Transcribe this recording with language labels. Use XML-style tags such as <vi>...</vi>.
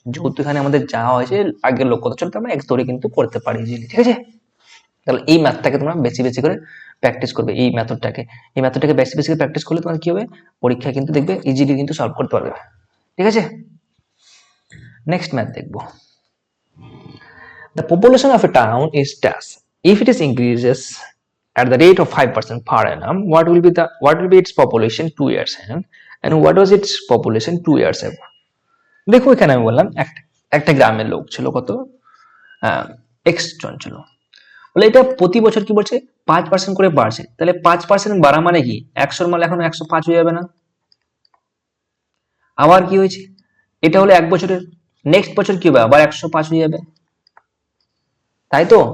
<bn>যেহেতু এখানে আমাদের যা হয়েছে আগের লোক কত ছিল, আমরা এক ধরে কিন্তু করতে পারি ইজিলি। ঠিক আছে। তাহলে এই ম্যাথটাকে তোমরা বেশি বেশি করে প্র্যাকটিস করবে, এই মেথডটাকে বেশি বেশি করে প্র্যাকটিস করলে তোমার কি হবে, পরীক্ষায় কিন্তু দেখবে ইজিলি কিন্তু সলভ করতে পারবে। ঠিক আছে। নেক্সট ম্যাথ দেখবো।</bn> <en>The population of a town is dash. If it is increases at the rate of 5% per annum, what will be its population 2 years hence? and what was its population 2 years ago?</en> <bn>দেখো এখানে আমি বললাম একটা গ্রামের লোক ছিল কত, x জন ছিল, বলে এটা প্রতি বছর কি বলছে 5% করে বাড়ছে, তাহলে 5% বাড়া মানে কি 100 মাল এখন 105 হয়ে যাবে না? আবার কি হয়েছে, এটা হলো এক বছরের, নেক্সট বছর কি হবে আবার 105 হয়ে যাবে, তাই তো?</bn>